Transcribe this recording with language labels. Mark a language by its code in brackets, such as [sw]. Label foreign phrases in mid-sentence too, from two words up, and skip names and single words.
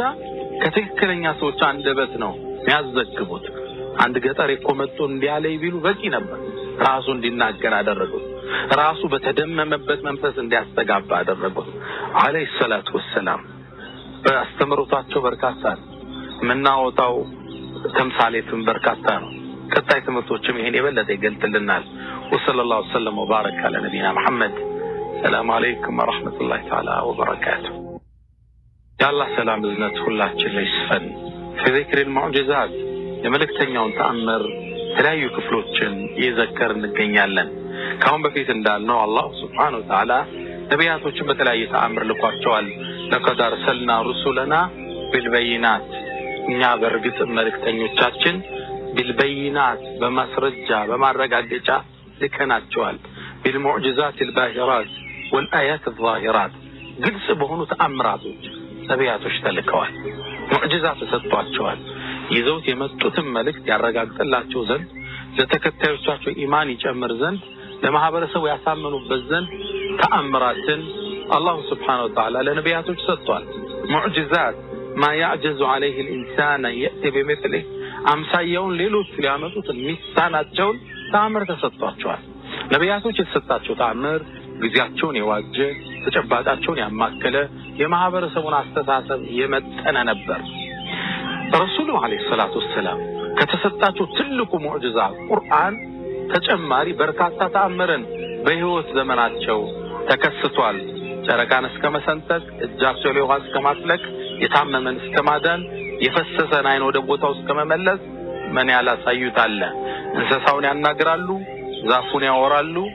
[am] ከትክክለኛ ሰዎች አንደበት ነው የሚያዘግቡት አንድ ገጠር እኮመጡ እንዲያለይ ቢሉ በቂ ነበር ራሱ እንዲናገር አደረጉት ራሱ በተደመመበት መንፈስ እንዲያስተጋባ አደረጉት [ar] عليه الصلاة والسلام [am] በአስተምሮታቸው በርካታ ምናወጣው ተምሳሌቱን በርካታ ነው ቀጣይ ትምህርቶችም ይሄን የበለጠ ይገልጥልናል [ar] وصلى الله عليه وبارك على نبينا محمد سلام عليكم ورحمة الله تعالى وبركاته [am] ያላህ ሰላም እዝነት ሁላችን ላይ ይስፈን [ar] في ذكر المعجزات [am] የመልእክተኛውን ተአምር ተለያዩ ክፍሎችን ይዘከር እንገኛለን ካሁን በፊት እንዳልነው አላህ [ar] سبحانه وتعالى [am] ነቢያቶችን በተለያየ ተአምር ልኳቸዋል [ar] لقد أرسلنا رسلنا [am] بالبينات እኛ በርግጥ መልእክተኞቻችን بالبينات በማስረጃ በማረጋገጫ ልከናቸዋል [ar] بالمعجزات الباهرات والآيات الظاهرات [am] ግልጽ በሆኑ ተአምራቶች ነቢያቶች ተልከዋል ሙዕጂዛት ተሰጥቷቸዋል ይዘውት የመጡትን መልእክት ያረጋግጥላቸው ዘንድ ለተከታዮቻቸው ኢማን ይጨምር ዘንድ ለማህበረሰቡ ያሳመኑበት ዘንድ ተአምራትን አላህ [ar] سبحانه وتعالى [am] ለነቢያቶች ሰጥቷል ሙዕጂዛት [ar] ما يعجز عليه الانسان ياتي بمثله [am] አምሳያውን ሌሎች ሊያመጡት የሚሳናቸው ተአምር ተሰጥቷቸዋል ነቢያቶች የተሰጣቸው ተአምር ግዚያቸውን የዋጀ ተጨባጫቸውን ያማከለ የማህበረሰቡን አስተሳሰብ የመጠነ ነበር ረሱሉ [ar] عليه الصلاة السلام [am] ከተሰጣቸው ትልቁ ሙዕጂዛ ቁርአን ተጨማሪ በርካታ ተአምረን በህይወት ዘመናቸው ተከስቷል። ጨረቃን እስከ መሰንጠቅ፣ እጃቸው ላይ ውሃ እስከ ማጥለቅ፣ የታመመን እስከ ማዳን፣ የፈሰሰን አይን ወደ ቦታው እስከ መመለስ ምን ያላሳዩት አለ። እንስሳውን ያናግራሉ፣ ዛፉን ያወራሉ።